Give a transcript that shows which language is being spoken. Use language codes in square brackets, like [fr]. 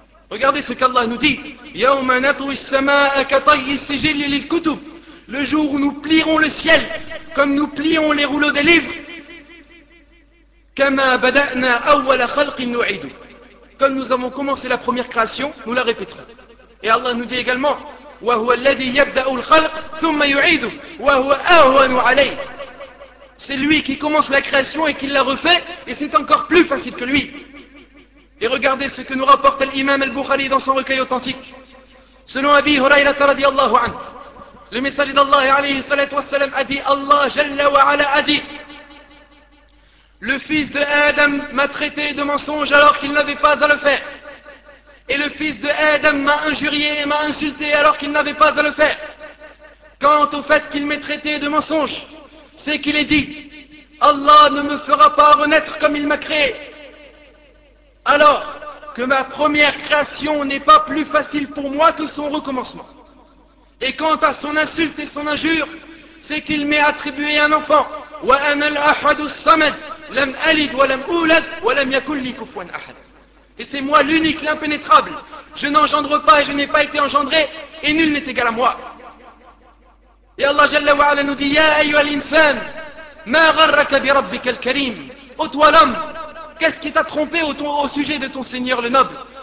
[fr] Regardez ce qu'Allah nous dit. [ar] Yawma natwi as-samaa'a ka tayyi as-sijill lil-kutub. [fr] Le jour où nous plierons le ciel comme nous plions les rouleaux des livres. [ar] كَمَا بَدَأْنَا أَوَّلَ خَلْقٍ نُعِيدُ. [fr] Comme nous avons commencé la première création, nous la répéterons. Et Allah nous dit également, [ar] وَهُوَ الَّذِي يَبْدَأُ الْخَلْقِ ثُمَّ يُعِيدُ وَهُوَ أَهْوَنُ عَلَيْهِ. [fr] C'est lui qui commence la création et qui la refait, et c'est encore plus facile que lui. Et regardez ce que nous rapporte l'imam al-Bukhari dans son recueil authentique. Selon Abi Hurayrata [ar] radiallahu anhu, [fr] le messager d'Allah [ar] alayhi salatu wassalam [fr] a dit, Allah jalla wa ala a dit, le fils de Adam m'a traité de mensonge alors qu'il n'avait pas à le faire. Et le fils de Adam m'a injurié et m'a insulté alors qu'il n'avait pas à le faire. Quant au fait qu'il m'ait traité de mensonge, c'est qu'il est dit, Allah ne me fera pas renaître comme il m'a créé. Alors que ma première création n'est pas plus facile pour moi que son recommencement. Et quant à son insulte et son injure, c'est qu'il m'ait attribué un enfant. [ar] Wa ana al-ahad as-samad. لم ألد ولم أولد ولم يكن لي كفوا أحد. [fr] Et c'est moi l'unique, l'impénétrable. Je n'engendre pas et je n'ai pas été engendré et nul n'est égal à moi. Et Allah Jalla wa Ala nous dit, [ar] يَا أَيُّهَا الْإِنسَانُ مَا غَرَّكَ بِرَبِّكَ الْكَرِيمِ. [fr] Ô toi l'homme, qu'est-ce qui t'a trompé au sujet de ton Seigneur le noble ?